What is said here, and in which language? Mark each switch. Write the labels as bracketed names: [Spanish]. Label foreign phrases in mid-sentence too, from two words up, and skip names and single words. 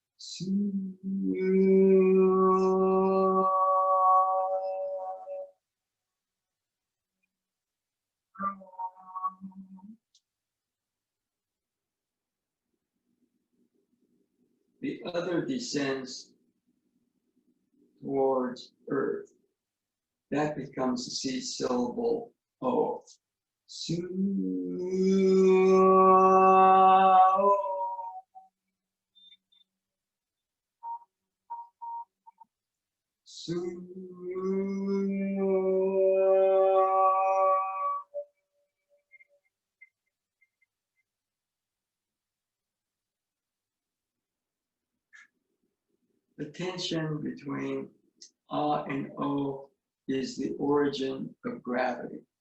[English] The other descends towards earth. That becomes the seed syllable O. Su. Su. The tension between A and O is the origin of gravity.